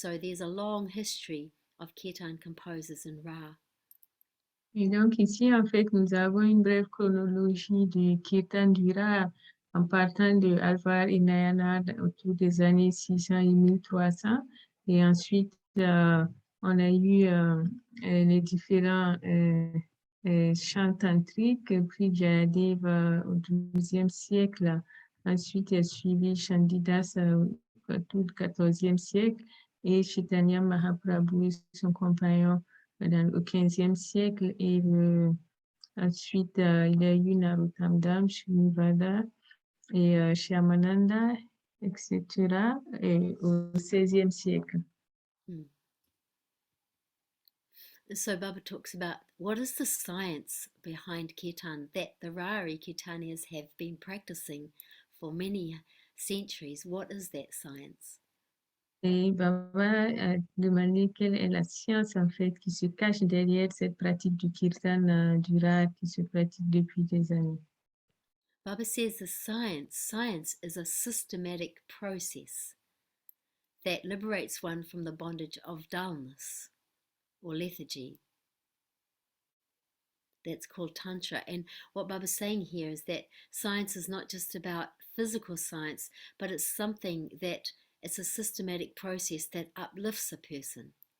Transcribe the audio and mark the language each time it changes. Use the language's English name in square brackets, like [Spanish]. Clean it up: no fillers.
[English] So there's a long history of Kirtan composers in Ra. [French] Et donc ici, en fait, nous avons une brève chronologie du Kirtan du Ra en partant de Alvar et Nayanar autour des années 600 et 1300. Et ensuite, on a eu les différents chants tantriques, puis Jayadeva au XIIe siècle. Ensuite, il a suivi Chandidas tout le XIVe siècle et Chaitanya Mahaprabhu et son compagnon au XVe siècle. Et ensuite, il y a eu Narottam Das, Srinivada et Shyamananda, etc. Et au XVIe siècle. [English] So Baba talks about what is the science behind Kirtan that the Rarhi Kirtanias have been practicing for many centuries. What is that science? [French] Et Baba a demandé quelle est la science en fait qui se cache derrière cette pratique du Kirtan du Ra qui se pratique depuis des années. [English] Baba says the science is a systematic process that liberates one from the bondage of dullness or lethargy. That's called Tantra. And what Baba's saying here is that science is not just about physical science, but it's something that it's a systematic process that uplifts a person.